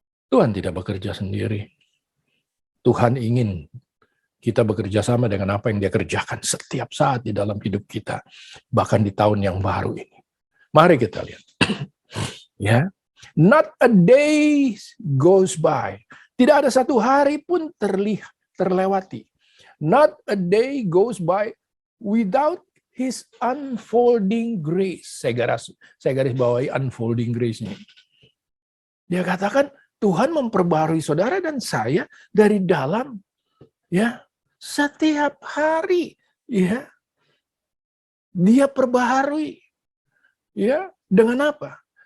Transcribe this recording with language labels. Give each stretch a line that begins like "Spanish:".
Indonesian: Tuhan tidak bekerja sendiri. Tuhan ingin kita bekerja sama dengan apa yang dia kerjakan setiap saat di dalam hidup kita. Bahkan di tahun yang baru ini. Mari kita lihat. Ya,
English: not a day goes by.
Indonesian: Tidak ada satu hari pun terlewati.
English: Not a day goes by without His unfolding grace.
Indonesian: Saya garis bawahi unfolding grace ini. Dia katakan Tuhan memperbarui saudara dan saya dari dalam, ya, setiap hari, ya, dia perbaharui, ya, dengan apa?